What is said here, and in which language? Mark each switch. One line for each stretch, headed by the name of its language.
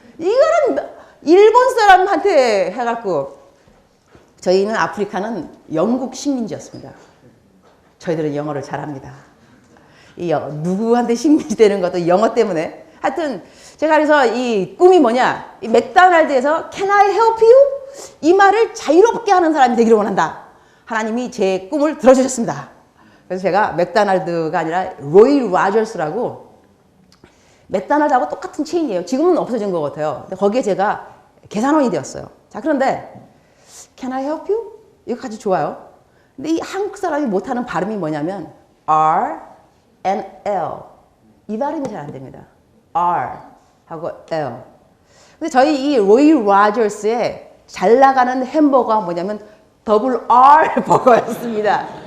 Korean: 이거는 일본 사람한테 해갖고 저희는 아프리카는 영국 식민지였습니다. 저희들은 영어를 잘합니다. 누구한테 식민지 되는 것도 영어 때문에. 하여튼 제가 그래서 이 꿈이 뭐냐. 이 맥도날드에서
English: Can I help you?
Korean: 이 말을 자유롭게 하는 사람이 되기를 원한다. 하나님이 제 꿈을 들어주셨습니다. 그래서 제가 맥도날드가 아니라 로이 로저스라고 맥도날드하고 똑같은 체인이에요. 지금은 없어진 것 같아요. 근데 거기에 제가 계산원이 되었어요. 자, 그런데
English: Can I help you?
Korean: 이거까지 좋아요. 근데 이 한국 사람이 못하는 발음이 뭐냐면 R and L. 이 발음이 잘 안 됩니다. R 하고 L. 근데 저희 이 로이 로저스의 잘 나가는 햄버거가 뭐냐면 더블 R 버거였습니다.